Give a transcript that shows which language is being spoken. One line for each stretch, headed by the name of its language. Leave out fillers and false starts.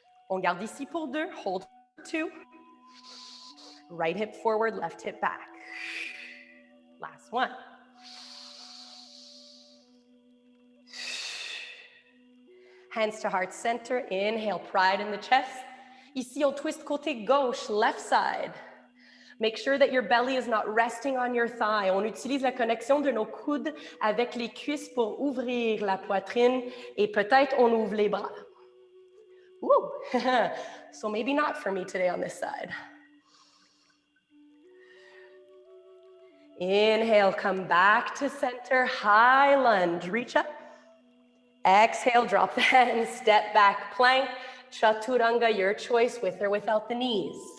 French: On garde ici pour 2,
English: hold for 2. Right hip forward, left hip back. Last one. Hands to heart center, inhale, pride in the chest.
French: Ici, on twist côté gauche,
English: left side. Make sure that your belly is not resting on your thigh.
French: On utilise la connexion de nos coudes avec les cuisses pour ouvrir la poitrine et peut-être on ouvre les bras. Woo!
English: So maybe not for me today on this side. Inhale, come back to center, high lunge, reach up. Exhale, drop the hands, step back, plank, chaturanga, your choice, with or without the knees.